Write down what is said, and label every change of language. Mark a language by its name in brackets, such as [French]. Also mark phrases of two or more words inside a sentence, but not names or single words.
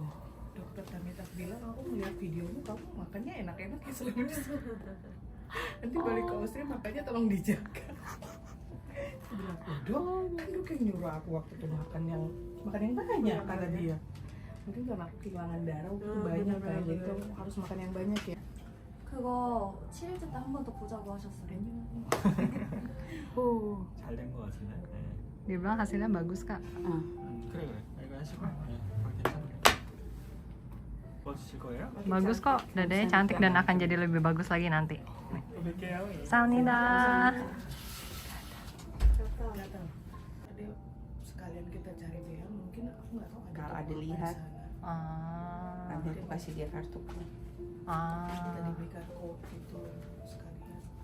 [Indonesian] Dokter Tamita bilang aku melihat videomu kamu makannya enak-enak ya selama di sana. Nanti balik ke Austria makannya tolong dijaga. Aku bilang, dok, kan dok yang nyuruh aku waktu itu makan yang banyak kata dia. Mungkin karena aku kehilangan darah waktu itu banyak kayak gitu harus makan yang banyak ya. [Korean] 그거 7일째 때 한 번 더 보자고 하셨어요. oh. 잘 된 거 같은데. 네. [Indonesian] Dia bilang hasilnya bagus kak. Ah, [Korean] 그래 그래. 이거 하시고. 네. 괜찮아. 뽑아주실 거예요? [Indonesian] Bagus kok, dadanya cantik dan akan jadi lebih bagus lagi nanti. [Korean] 또 뵐게요. Saunida. [Indonesian] Datang. Tadi sekalian kita cari dia, mungkin aku nggak tahu Kalau ada ada apa lihat. di sana. Ah. nanti aku kasih dia kartu. Kita Ah. diberikan code itu sekalian.